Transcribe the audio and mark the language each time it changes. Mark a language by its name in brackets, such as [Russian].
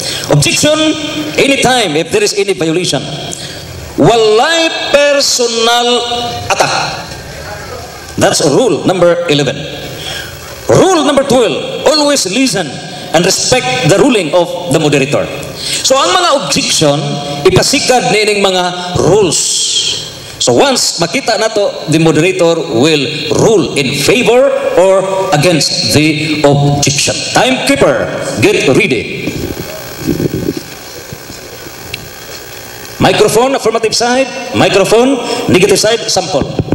[English] Objection, anytime if there is any violation. Walay personal attack. That's rule number 11. Rule number 12, always listen and respect the ruling of the moderator. [Cebuano] So ang mga objection, ipasikad nining mga rules. [English] So once [Cebuano] makita nato, [English] the moderator will rule in favor or against the objection. Timekeeper, get ready. Microphone, affirmative side. Microphone, negative side, sample.